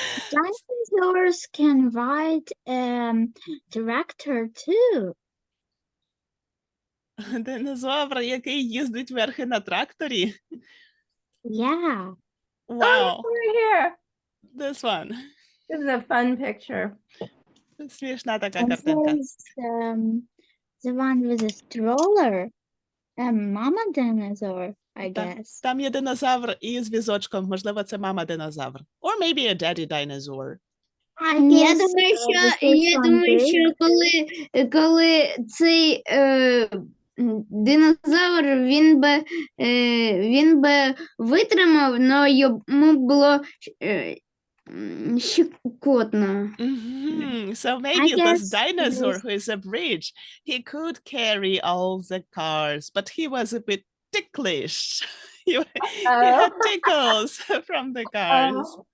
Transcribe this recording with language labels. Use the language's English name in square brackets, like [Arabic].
[English] Dinosaurs can ride tractor too. [Ukrainian] Динозавр, який їздить верхи на тракторі. [English] Yeah. Wow. Over here. This one. This is a fun picture. [Ukrainian] Смішна така [English] And [Ukrainian] картинка. [English] there's the one with the stroller. Mama dinosaur, I guess. [Ukrainian] Там є динозавр із візочком. Можливо, це мама динозавр. [English] Or maybe a daddy dinosaur. [Ukrainian] Я думаю, що коли цей динозавр, він би витримав, але йому було щекотно. [English] So maybe this guess dinosaur this- who is a bridge, he could carry all the cars, but he was a bit ticklish. he had tickles from the cars.